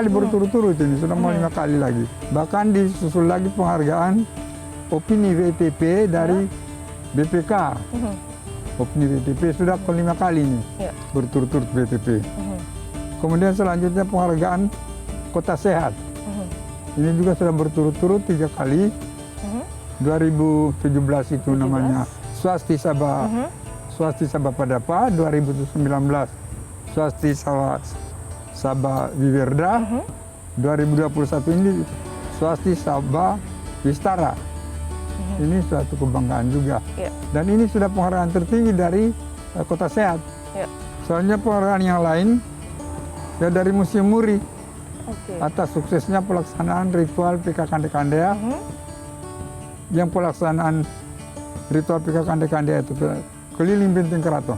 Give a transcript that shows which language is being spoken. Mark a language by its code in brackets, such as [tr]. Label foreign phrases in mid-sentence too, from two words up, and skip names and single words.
[id] kali berturut-turut ini, sudah mau 5 kali lagi. Bahkan disusul lagi penghargaan opini WTP dari BPK. Opini WTP sudah ke-5 kali ini, Ya. berturut-turut WTP. Kemudian selanjutnya penghargaan Kota Sehat. Ini juga sudah berturut-turut 3 kali. 2017 itu namanya Swasti Sabha. Swasti Sabha Padapa, 2019 Swasti Sabha Wiwerda, 2021 ini Swasti Sabha Wistara. Ini suatu kebanggaan juga. Ya. Dan ini sudah penghargaan tertinggi dari Kota Sehat. Ya. Soalnya penghargaan yang lain ya dari Museum Muri Oke. atas suksesnya pelaksanaan ritual PK Kande-Kandea. Yang pelaksanaan ritual PK Kande-Kandea itu keliling benteng keraton.